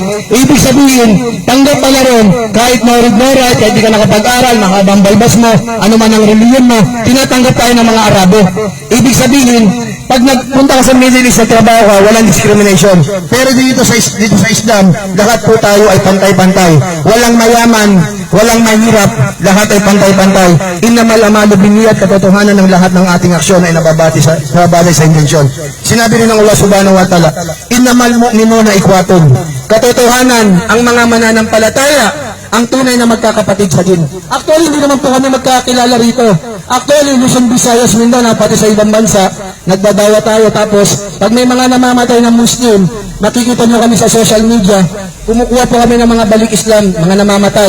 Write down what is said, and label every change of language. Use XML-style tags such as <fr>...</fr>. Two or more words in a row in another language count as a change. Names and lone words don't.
<tl>Ibig sabihin, tanggap pala ron, kahit maurid-morat, kahit di ka nakapag-aral, mahabang balbas mo, ano man ang reliyon mo, tinatanggap tayo ng mga Arabo. Ibig sabihin, pag nagpunta ka sa Middle East na trabaho ka, walang discrimination. Pero dito sa Islam, lahat po tayo ay pantay-pantay. Walang mayaman, walang mahirap, lahat ay pantay-pantay.</tl> <ar>إنما الأعمال بالنيات,</ar> <tl>katotohanan ng lahat ng ating aksyon ay nababase sa intensyon. Sinabi rin ng Allah</tl> <ar>سبحانه وتعالى, إنما المؤمنون إخوة.</ar> <tl>Katotohanan, ang mga mananampalataya, ang tunay na magkakapatid sa din. Actually, hindi naman po kami magkakilala rito. Actually, Luzon, Visayas, Mindanao, pati sa ibang bansa, nagbabawa tayo. Tapos, pag may mga namamatay ng Muslim, makikita nyo kami sa</tl> <en>social media,</en> <tl>kumukuha po kami ng mga balik Islam, mga namamatay.</tl>